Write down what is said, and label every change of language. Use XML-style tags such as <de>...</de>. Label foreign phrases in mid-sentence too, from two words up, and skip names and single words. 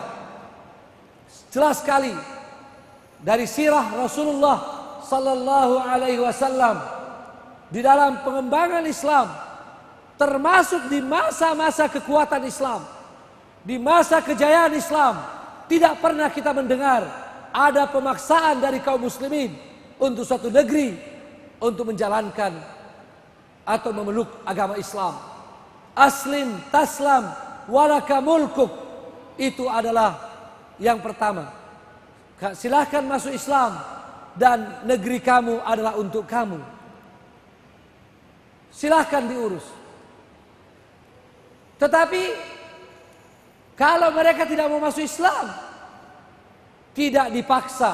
<id>Jelas sekali dari sirah Rasulullah</id> <ar>صلى الله عليه وسلم</ar> <id>di dalam pengembangan Islam, termasuk di masa-masa kekuatan Islam, di masa kejayaan Islam, tidak pernah kita mendengar ada pemaksaan dari kaum muslimin untuk suatu negeri untuk menjalankan atau memeluk agama Islam.</id> <ar>أسلم تسلم ولك ملكك,</ar> <id>itu adalah yang pertama. Silahkan masuk Islam dan negeri kamu adalah untuk kamu. Silahkan diurus. Tetapi kalau mereka tidak mau masuk Islam, tidak dipaksa.</id>